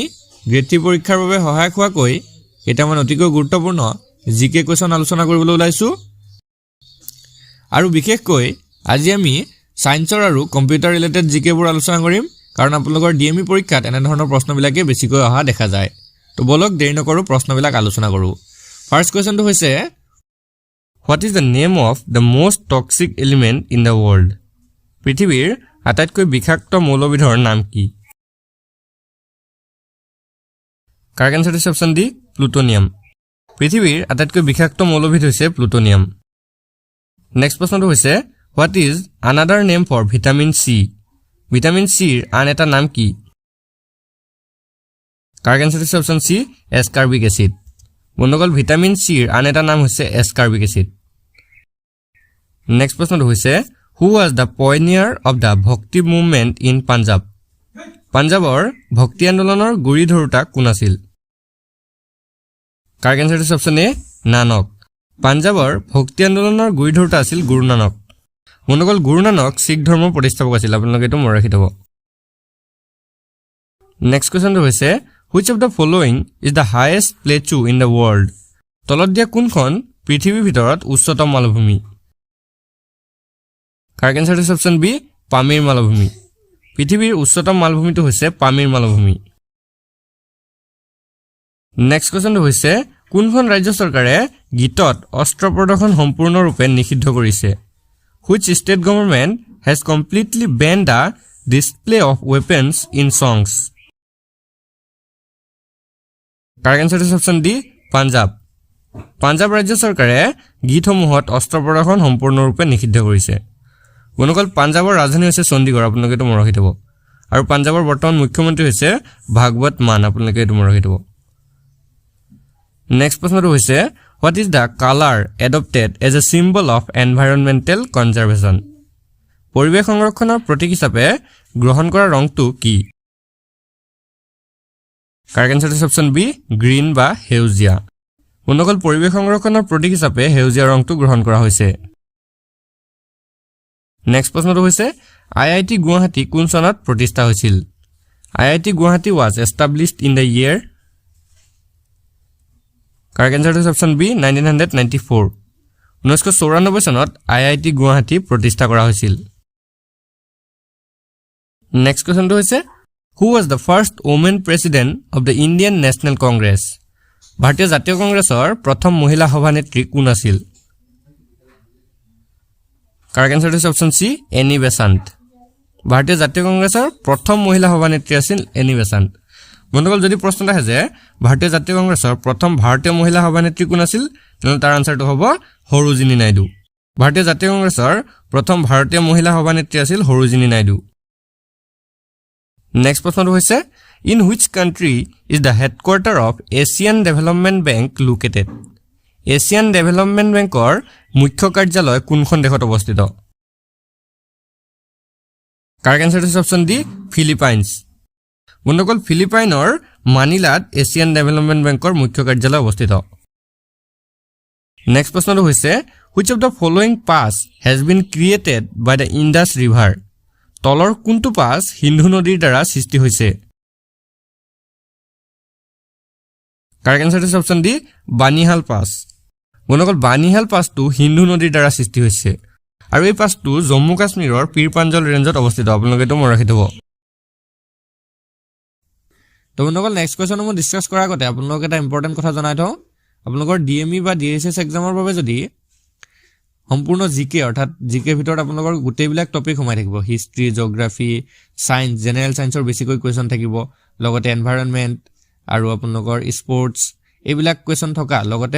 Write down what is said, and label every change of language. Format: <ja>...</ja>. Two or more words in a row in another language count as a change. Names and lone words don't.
<as>গ্ৰেড 3 পৰীক্ষাৰ বাবে সহায়ক হোৱাকৈ কেইটামান অতিকৈ গুৰুত্বপূৰ্ণ</as> <en>GK question</en> <as>আলোচনা কৰিবলৈ ওলাইছো আৰু বিশেষকৈ আজি আমি সায়েন্সৰ আৰু</as> <en>computer related</en> <as>জিকেবোৰ আলোচনা কৰিম কাৰণ আপোনালোকৰ ডিএমই পৰীক্ষাত এনে ধৰণৰ প্ৰশ্নবিলাকে বেছিকৈ অহা দেখা যায় তো বলক দেৰি নকৰো প্ৰশ্নবিলাক আলোচনা কৰো</as> <en>First question</en> <as>টো হৈছে</as> <en>What is the name of the most toxic element in the world?</en> <as>পৃথিৱীৰ আটাইতকৈ বিষাক্ত মৌলবিধৰ নাম কি?</as> <en>Correct answer is option D plutonium.</en> <as>পৃথিৱীৰ আটাইতকৈ বিষাক্ত মৌলবিধ হৈছে plutonium.</as> <en>Next question</en> <as>টো হৈছে</as> <en>What is another name for vitamin C?</en> <as>Vitamin C আন এটা নাম কি?</as> <en>Correct answer is option C ascorbic acid.</en> <as>বন্ধুসকল</as> <en>vitamin C</en> <as>ৰ আন এটা নাম হৈছে</as> <en>ascorbic acid</en> <as>নেক্সট প্ৰশ্নটো হৈছে</as> <en>who was the pioneer of the Bhakti movement in Punjab</en> <as>পাঞ্জাবৰ ভক্তি আন্দোলনৰ গুৰি ধৰোতা কোন আছিল</as> <en>correct answer is option A Nanak</en> <as>পাঞ্জাবৰ ভক্তি আন্দোলনৰ গুৰি ধৰোতা আছিল গুৰু নানক বন্ধুসকল গুৰু নানক শিখ ধৰ্মৰ প্ৰতিষ্ঠাপক আছিল আপোনালোকে এটো মনত ৰাখি থব</as> <en>next questionটো</en> <as>হৈছে</as> <en>Which of the following is the highest plateau in the world?</en> <as>তলত দিয়া কোনখন পৃথিৱীৰ ভিতৰত উচ্চতম মালভূমি?</as> <en>Correct answer is option B</en> <as>পামিৰ মালভূমি। পৃথিৱীৰ উচ্চতম মালভূমিটো হৈছে পামিৰ মালভূমি।</as> <en>Next question</en> <as>হৈছে কোনখন ৰাজ্য চৰকাৰে গীতত অস্ত্ৰ প্ৰদৰ্শন সম্পূৰ্ণৰূপে নিষিদ্ধ কৰিছে?</as> <en>Which state government has completely banned the display of weapons in songs? Correct answer is option D</en> <as>পাঞ্জাব পাঞ্জাব ৰাজ্য চৰকাৰে গীতসমূহত অস্ত্ৰ প্ৰদৰ্শন সম্পূৰ্ণৰূপে নিষিদ্ধ কৰিছে বনকল পাঞ্জাবৰ ৰাজধানী হৈছে চণ্ডীগড় আপোনালোকে তো মনত ৰাখিব আৰু পাঞ্জাবৰ বৰ্তমান মুখ্যমন্ত্ৰী হৈছে ভাগৱত মান আপোনালোকে তো মনত ৰাখিব নেক্সট প্ৰশ্নটো হৈছে</as> <en>What is the color adopted as a symbol of environmental conservation</en> <as>পৰিৱেশ সংৰক্ষণৰ প্ৰতীক হিচাপে গ্ৰহণ কৰা ৰংটো কি</as> <en>Correct answer is option B green</en> <as>বা হেউজিয়া বন্ধুসকল পৰিৱেশ সংৰক্ষণৰ প্ৰতীক হিচাপে হেউজিয়া ৰংটো গ্ৰহণ কৰা হৈছে নেক্সট প্ৰশ্নটো হৈছে আইআইটি গুৱাহাটী কোন চনত প্ৰতিষ্ঠা হৈছিল আইআইটি গুৱাহাটী</as> <en>was established in the year Correct answer is option B 1994 1994</en> <as>চনত আইআইটি গুৱাহাটী প্ৰতিষ্ঠা কৰা হৈছিল</as> <en>next questionটো হৈছে Who was the first woman president of the Indian National Congress?</en> <as>ভাৰতীয় জাতীয় কংগ্ৰেছৰ প্ৰথম মহিলা সভানেত্ৰী কোন আছিল?</as> <en>Correct answer is option C</en> <as>এনি বেসান্ত ভাৰতীয় জাতীয় কংগ্ৰেছৰ প্ৰথম মহিলা সভানেত্ৰী আছিল এনি বেসান্ত বন্ধুসকল যদি প্ৰশ্নটা আছে যে ভাৰতীয় জাতীয় কংগ্ৰেছৰ প্ৰথম ভাৰতীয় মহিলা সভানেত্ৰী কোন আছিল তেনে তাৰ আনসাৰটো হ'ব সৰোজিনী নাইডু ভাৰতীয় জাতীয় কংগ্ৰেছৰ প্ৰথম ভাৰতীয় মহিলা সভানেত্ৰী আছিল সৰোজিনী নাইডু Next প্ৰশ্নটো হৈছে</as> <en>In which country is the headquarter of Asian Development Bank located?</en> <as>Asian Development Bankৰ মুখ্য কাৰ্যালয় কোনখন দেশত অৱস্থিত?</as> <en>Correct answer is option D Philippines.</en> <as>বন্ধুসকল ফিলিপাইনৰ মানিলাত এছিয়ান ডেভেলপমেন্ট বেংকৰ মুখ্য কাৰ্যালয় অৱস্থিত Next প্ৰশ্নটো হৈছে</as> <en>Which of the following pass has been created by the Indus River?</en> <as>তলৰ কোনটো পাছ সিন্ধু নদীৰ দ্বাৰা সৃষ্টি হৈছে</as> <en>Correct answer is option D</en> <as>বানিহাল পাছ বনকল বানিহাল পাছটো সিন্ধু নদীৰ দ্বাৰা সৃষ্টি হৈছে আৰু এই পাছটো জম্মু কাশ্মীৰৰ পীৰপাঞ্জল ৰেঞ্জত অৱস্থিত আপোনালোকে তো মনত ৰাখি থব তো বনকল</as> <en>next question</en> <as>মই ডিসকাস কৰাৰ আগতে আপোনালোক এটা ইম্পৰ্টেন্ট কথা জনাই থওঁ আপোনালোকৰ ডিএমই বা ডিএছএছ এক্সামৰ বাবে যদি সম্পূৰ্ণ জিকে অৰ্থাৎ জিকে ভিতৰত আপোনালোকৰ গোটেইবিলাক টপিক সোমাই থাকিব</as> <en>history geography science general scienceৰ</en> <as>বেছিকৈ কোৱেশ্যন থাকিব লগতে এনভাইৰনমেন্ট আৰু আপোনালোকৰ স্পৰ্টছ এইবিলাক কোৱেশ্যন থকা লগতে</as>